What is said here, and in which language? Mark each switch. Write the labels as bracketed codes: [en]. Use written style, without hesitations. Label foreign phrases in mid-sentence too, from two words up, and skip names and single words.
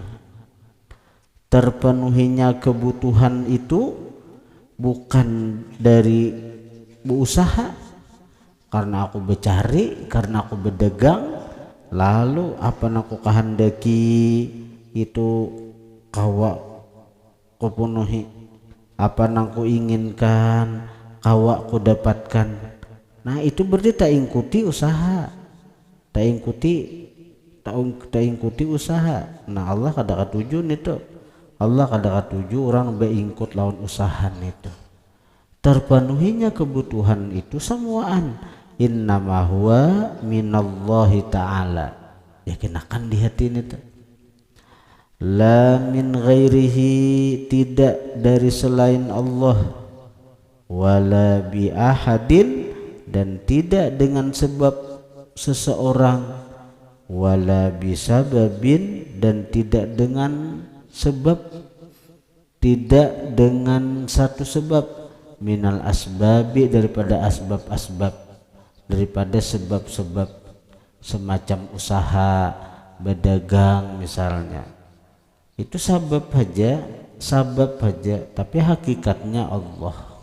[id] Terpenuhinya kebutuhan itu bukan dari berusaha, karena aku bercari, karena aku berdagang, lalu apa aku kehendaki itu [bjn] kawa ku penuhi, [id] apa aku inginkan [bjn] kawa ku dapatkan. [id] Nah itu berarti tak ikuti usaha, tak ikuti usaha. [bjn] Nah Allah kada katuju itu, Allah kada katuju orang beingkut lawan usaha itu. [id] Terpenuhinya kebutuhan itu semuaan [ar] innama huwa minallahi ta'ala, [id] yakinakan di hati itu, la [ar] min ghairihi, [id] tidak dari selain Allah, [ar] wala bi ahadin, [id] dan tidak dengan sebab seseorang, [ar] wala bisababin, [id] dan tidak dengan sebab, tidak dengan satu sebab, [ar] minal asbabi, [id] daripada asbab-asbab, daripada sebab-sebab semacam usaha berdagang misalnya, itu sabab saja, tapi hakikatnya Allah.